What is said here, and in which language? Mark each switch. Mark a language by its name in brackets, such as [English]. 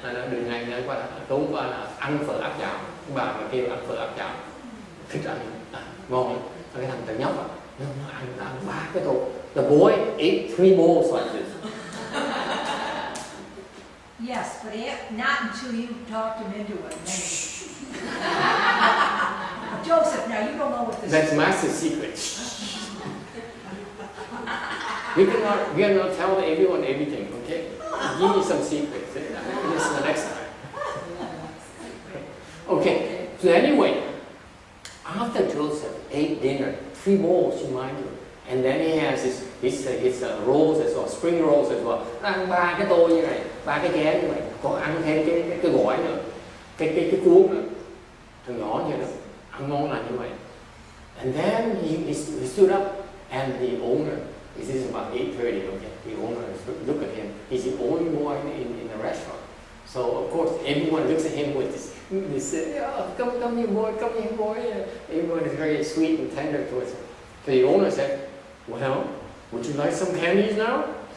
[Vietnamese] Đường này tối qua là ăn phở áp chảo, bà mà kêu ăn phở áp chảo, thích ăn, ngon lắm. Cái thằng thằng nhóc nó ăn 3 cái tô. [English] The boy ate 3 bowls like this. Yes, but not until you talked him into it. Joseph, now you don't know what this is. That's master secret. We cannot tell everyone everything, okay? Give me some secrets. This is the next time. Okay, so anyway, after Joseph ate dinner, 3 bowls, you mind you, and then he has his rolls as well, spring rolls as well. [Vietnamese] Ăn 3 cái tô như này, 3 cái chén như vậy, có ăn thêm cái gỏi nữa, cái cuốn nữa, thằng nhỏ như đó, ăn ngon là như vậy. [English] And then he stood up, and the owner, this is about 8:30, okay, the owner look at him. He's the only boy in the restaurant. So of course everyone looks at him with this oh, come here boy, come here boy. Everyone is very sweet and tender towards him. So the owner said, well, would you like some candies now?